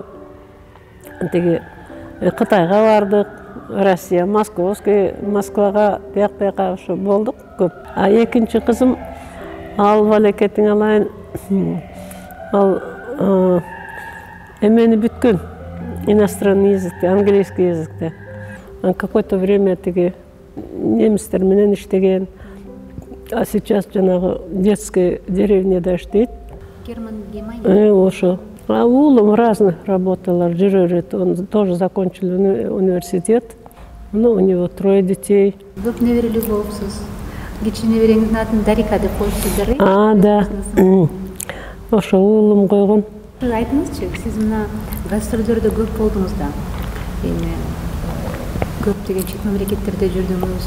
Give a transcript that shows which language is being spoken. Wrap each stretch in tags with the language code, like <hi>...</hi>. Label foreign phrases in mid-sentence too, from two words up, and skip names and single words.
<ky>Тиги Кытайга бардык, Россия, Москвага, тияк-бияка ошо болдук көп. А экинчи кызым ал балекетиң алайын, ал эмени бүткөн,</ky> <ru>иностранный языкте, английский языкте. Какое-то время</ru> <ky>тиги немистер менен иштеген,</ky> <ru>а сейчас</ru> <ky>жанагы</ky> <ru>детской деревняда</ru> <ky>иштейт. Ошо. А уулум</ky> <ru>разных работалар</ru> <ky>жүрөт.</ky> <ru>Он тоже закончил университет. Ну, у него 3 детей.</ru> <ky>Көп неберелүү болупсуз. Кичине небереңиздин атын Дарика деп коюштудар. Да. Ошо уулум койгон. Айтыңызчы, сиз мына гастролдордо көп болдуңуз да. Эми көптөгөн чет мамлекеттерде жүрдүңүз.</ky>